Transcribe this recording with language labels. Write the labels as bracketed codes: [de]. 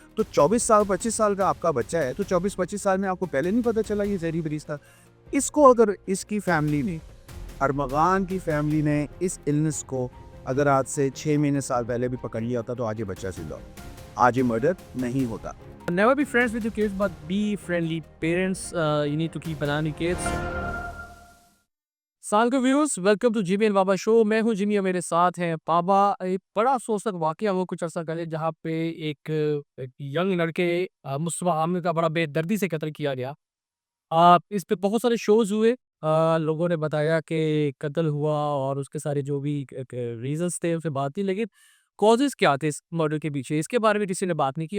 [hi] तो 24 साल 25 साल का आपका बच्चा है, तो 24-25 साल में आपको पहले नहीं पता चला ये ज़हनी मरीज़ था। इसको अगर इसकी फैमिली ने, अरमगान की फैमिली ने इस इलनेस को अगर आज से 6 महीने साल पहले भी पकड़ लिया होता तो आज ये बच्चा जिंदा होता, आज ये मर्डर नहीं होता। [en] Never be friends with your kids, but be friendly parents. You need to keep an eye on your kids. [hi] साल के viewers, [en] Welcome to Jimmy and Baba show. [hi] मैं हूं जिमी और मेरे साथ हैं बाबा। एक बड़ा अफसोसनाक वाकया हुआ कुछ अर्सा पहले जहां पे एक यंग लड़के मुस्तफा आमिर का बड़ा बेदर्दी से कत्ल किया गया। इस पे बहुत सारे शोज हुए। लोगों ने बताया कि कत्ल हुआ और उसके सारे जो भी रीजंस थे उनसे बात नहीं, लेकिन कॉजेज क्या थे इस मर्डर के पीछे, इसके बारे में किसी ने बात नहीं की।